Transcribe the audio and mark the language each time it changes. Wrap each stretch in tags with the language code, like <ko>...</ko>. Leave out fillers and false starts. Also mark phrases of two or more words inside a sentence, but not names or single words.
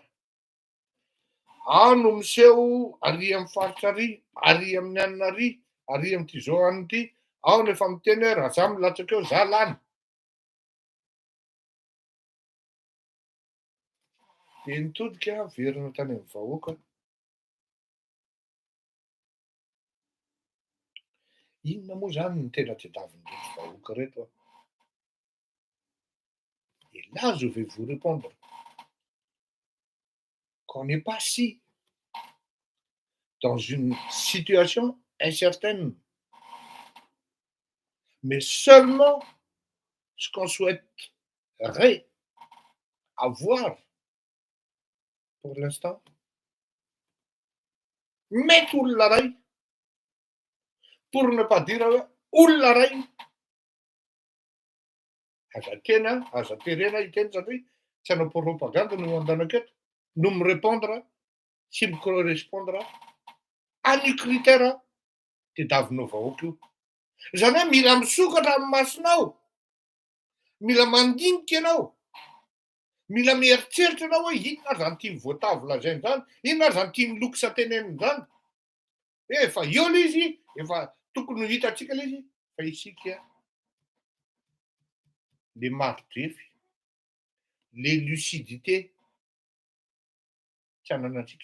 <mg>Ao no miseho ary amin'ny faritra ary, ary amin'ny anina ary, ary amin'ity zao an'ity, ao no efa miteny hoe raha zaho milatsaka eo za lany. Dia nitodika verina tany amin'ny vahoaka. Inona moa zany ny tena tadiavin'ireto vahoaka reto a?</mg> <fr>Et là je vais vous répondre qu'on n'est pas si dans une situation incertaine, mais seulement ce qu'on souhaiterait avoir pour l'instant.</fr> <mg>Mety olona ray,</mg> <fr>pour ne pas dire</fr> <mg>hoe olona ray, aza terena iteny satria tsy hanao propagande no andana aketo, no</mg> <fr>me répondre</fr> <mg>sy</mg> <fr>me correspondre à</fr> <mg>ny critère tadiavinao vahoaka io. Zany hoe mila misokatra amin'ny masonao, mila mandinika ianao, mila mieritreritra ianao hoe inona ary zany tiany voatavo lazainy zany, inona ary zany tiany loko sateneniny zany. Efa eo le izy, efa tokony ho hitantsika le izy, fa isika le mari-drefy, le lucidité tsy ananantsika.</mg>